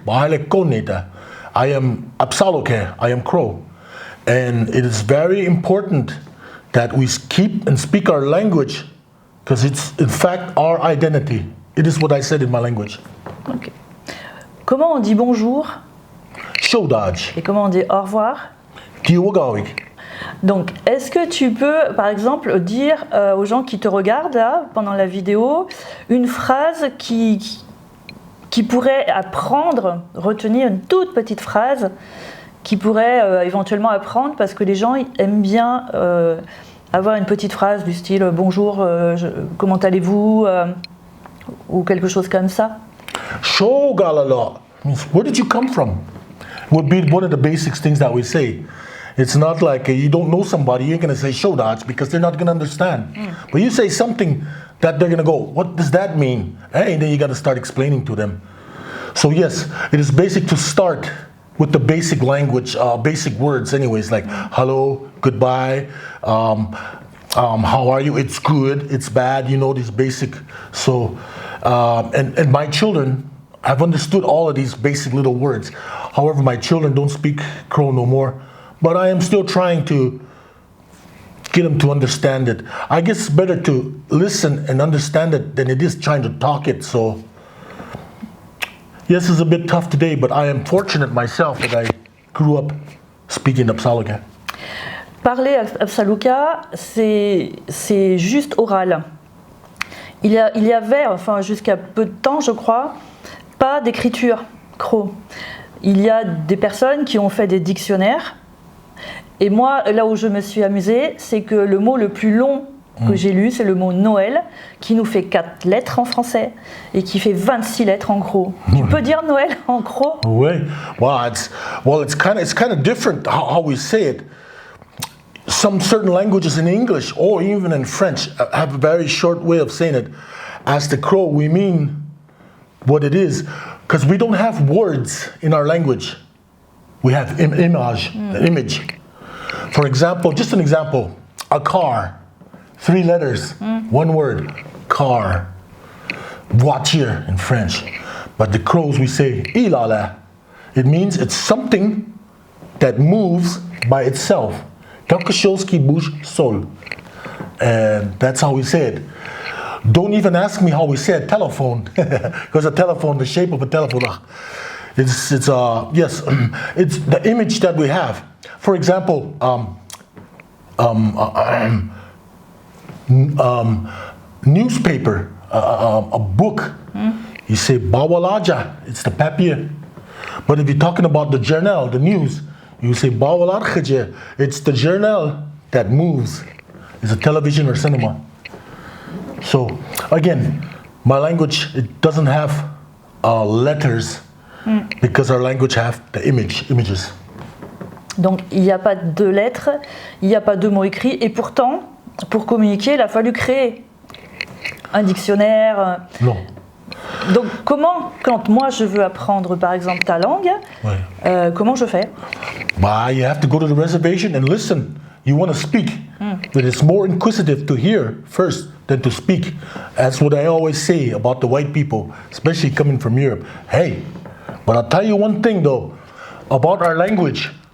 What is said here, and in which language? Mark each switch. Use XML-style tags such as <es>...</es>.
<en>I am Apsaloke, I am Crow. And it is very important that we keep and speak our language, because it's in fact our identity. It is what I said in my language.</en> <fr>Okay. Comment on dit bonjour?</fr> <cro>Shodaj.</cro> <fr>Et comment on dit au revoir?</fr> <cro>Kiwagawik.</cro> <fr>Donc, est-ce que tu peux, par exemple, dire aux gens qui te regardent là, pendant la vidéo, une phrase qui pourrait apprendre, retenir une toute petite phrase, qui pourrait éventuellement apprendre, parce que les gens aiment bien avoir une petite phrase du style « Bonjour, comment allez-vous » ou quelque chose comme ça.</fr> <en>Shogalala means, where did you come from? Would be one of the basic things that we say. It's not like you don't know somebody, you ain't going to say Shodaj, because they're not going to understand. But you say something that they're going to go, what does that mean? Hey, then you got to start explaining to them. So yes, it is basic to start with the basic language, basic words anyways, like hello, goodbye, how are you? It's good, it's bad, you know, these basic. So, and my children have understood all of these basic little words. However, my children don't speak Crow no more. But I am still trying to get them to understand it. I guess it's better to listen and understand it than it is trying to talk it. So, yes, it's a bit tough today, but I am fortunate myself that I grew up speaking Apsaloka.</en> <fr>Parler Apsaloka, c'est juste oral. Il y avait, enfin jusqu'à peu de temps, je crois, pas d'écriture Crow. Il y a des personnes qui ont fait des dictionnaires. Et moi, là où je me suis amusée, c'est que le mot le plus long que j'ai lu, c'est le mot Noël, qui nous fait 4 lettres en français et qui fait 26 lettres en Crow. Tu peux dire Noël en Crow? Oui.</fr> <en>It's kind of different how we say it. Some certain languages in English or even in French have a very short way of saying it. As the Crow, we mean what it is, because we don't have words in our language. We have image. For example, just an example, a car, 3 letters, 1 word, car, voiture in French. But the Crows, we say ilala. It means it's something that moves by itself.</en> <fr>Quelque chose qui bouge seul.</fr> <en>And that's how we say it. Don't even ask me how we say a telephone, because a telephone, the shape of a telephone, it's yes, it's the image that we have. For example, newspaper, a book. You say bawalaja, it's the papier. But if you're talking about the journal, the news, you say bawalargeje, it's the journal that moves. It's a television or cinema. So again, my language, it doesn't have letters because our language have the images.</en> <fr>Donc il n'y a pas de lettres, il n'y a pas de mots écrits, et pourtant, pour communiquer, il a fallu créer un dictionnaire. Non. Donc comment, quand moi je veux apprendre par exemple ta langue, comment je fais?</fr> <en>Bah, you have to go to the reservation and listen. You want to speak, but it's more inquisitive to hear first than to speak. That's what I always say about the white people, especially coming from Europe. Hey, but I'll tell you one thing though, about our language.</en>